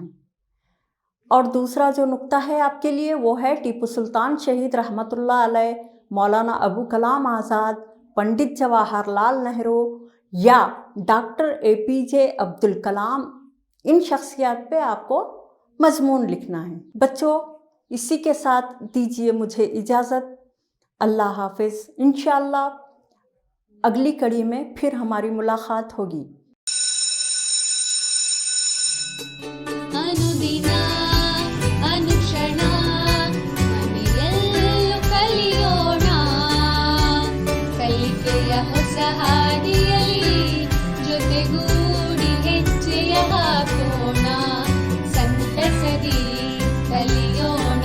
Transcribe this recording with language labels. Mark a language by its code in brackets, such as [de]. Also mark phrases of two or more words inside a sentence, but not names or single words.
[ur] اور دوسرا جو نقطہ ہے آپ کے لیے وہ ہے ٹیپو سلطان شہید رحمۃ اللہ علیہ، مولانا ابو کلام آزاد، پنڈت جواہر لال نہرو یا ڈاکٹر APJ عبد الکلام، ان شخصیات پہ آپ کو مضمون لکھنا ہے۔ بچوں اسی کے ساتھ دیجیے مجھے اجازت، اللہ حافظ۔ انشاءاللہ اگلی کڑی میں پھر ہماری ಮಲಾಖಾತ್ ہوگی۔ [kn] ಅನುದಿನ ಅನುಕ್ಷಣ ಮನೆಯಲ್ಲೂ ಕಲಿಯೋಣ, ಕಲಿಕೆಯ ಹೊಸ ಹಾದಿಯಲ್ಲಿ ಜೊತೆಗೂಡಿ ಹೆಜ್ಜೆಯ ಹಾಕೋಣ, ಸಂತಸದಿ ಕಲಿಯೋಣ।